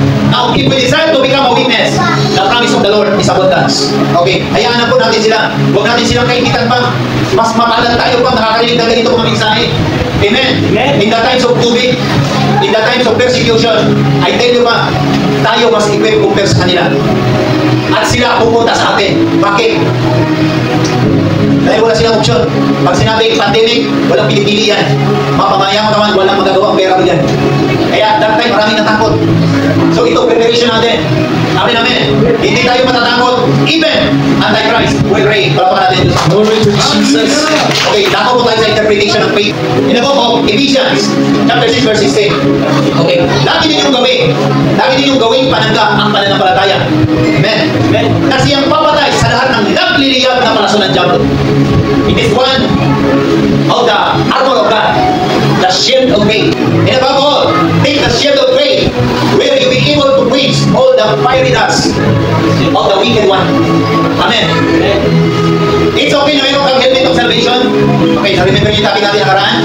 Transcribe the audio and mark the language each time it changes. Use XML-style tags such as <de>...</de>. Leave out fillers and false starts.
<en>Now, if we decide to become a witness, the promise of the Lord is abundance.</en> <tl>Okay, hayaan na po natin sila. Huwag natin silang kaibigan pa. Mas mapalan tayo pa, nakakarinig na ganito mga mensahe. Amen.</tl> <en>In the times of COVID, in the times of persecution, I tell you pa,</en> <tl>tayo mas equip compare sa kanila. At sila pupunta sa atin. Bakit? Dahil wala silang option. Pag sinabing pandemic, walang pinipili yan. Mapamayaman naman, walang magagawa ang pera mo yan. Kaya that time maraming natakot. So ito, preparation natin. Amen, amen. Hindi tayo matatakot.</tl> <en>Even Antichrist will reign.</en> <tl>Palapakan natin.</tl> <en>Glory to Jesus. Okay,</en> <tl>dako po tayo sa interpretation ng faith.</tl> <en>In the book of Ephesians, chapter 6, verse 16.</en> <tl>Okay, lagi ninyong gawin. Lagi ninyong gawin panangga ang pananampalataya. Amen. Amen. Kasi ang papatay sa lahat ng nagliliyab na palaso ng diablo.</tl> <en>It is one of the armor of God, the shield of faith. And above all, take the shield of faith, where you be able to quench all the fiery darts of the wicked one. Amen. It's okay</en> <tl>na mayroon kang</tl> <en>helmet of salvation. Okay, remember</en> <tl>yung topic natin nakaraan.</tl>